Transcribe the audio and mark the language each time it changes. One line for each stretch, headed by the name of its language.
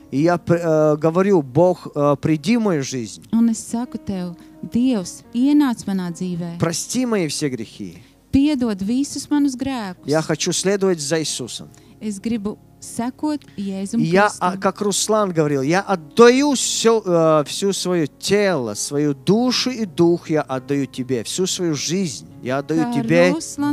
Russian: И я говорю, Бог, приди в мою жизнь.
Latvian: un es saku tev, Dievs, ienāc manā dzīvē,
Russian: Прости мои все грехи.
Latvian: piedod visus manus grēkus.
Russian: Я хочу следовать за Иисусом.
Latvian: Es gribu sekot Jēzum
Russian: И я,
Latvian: Kristum.
Russian: как Руслан говорил, я отдаю всю свое тело, свою душу и дух я отдаю Тебе, всю свою жизнь я отдаю
Latvian: Kā
Russian: Тебе,
Latvian: Ruslans